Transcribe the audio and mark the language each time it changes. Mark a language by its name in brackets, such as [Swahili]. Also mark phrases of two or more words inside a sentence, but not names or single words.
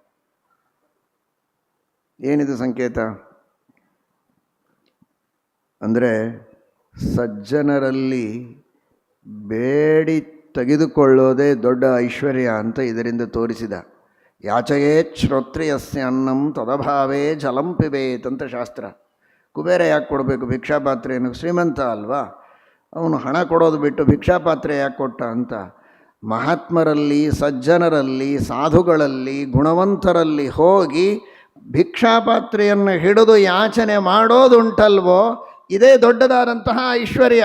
[Kannada] ಏನಿದು ಸಂಕೇತ ಅಂದರೆ ಸಜ್ಜನರಲ್ಲಿ ಬೇಡಿ ತೆಗೆದುಕೊಳ್ಳೋದೇ ದೊಡ್ಡ ಐಶ್ವರ್ಯ ಅಂತ ಇದರಿಂದ ತೋರಿಸಿದ. [Sanskrit] ಯಾಚಯೇತ್ ಶ್ರೋತ್ರಿಯಸ್ಯ ಅನ್ನಂ ತದಭಾವೇ ಜಲಂ ಪಿಬೇತ್ [Kannada] ಅಂತ ಶಾಸ್ತ್ರ. ಕುಬೇರ ಯಾಕೆ ಕೊಡಬೇಕು? ಭಿಕ್ಷಾಪಾತ್ರೆಯನ್ನು ಶ್ರೀಮಂತ ಅಲ್ವಾ, ಅವನು ಹಣ ಕೊಡೋದು ಬಿಟ್ಟು ಭಿಕ್ಷಾಪಾತ್ರೆ ಯಾಕೆ ಕೊಟ್ಟ ಅಂತ. ಮಹಾತ್ಮರಲ್ಲಿ, ಸಜ್ಜನರಲ್ಲಿ, ಸಾಧುಗಳಲ್ಲಿ, ಗುಣವಂತರಲ್ಲಿ ಹೋಗಿ ಭಿಕ್ಷಾಪಾತ್ರೆಯನ್ನು ಹಿಡಿದು ಯಾಚನೆ ಮಾಡೋದುಂಟಲ್ವೋ, ಇದೇ ದೊಡ್ಡದಾದಂತಹ ಐಶ್ವರ್ಯ.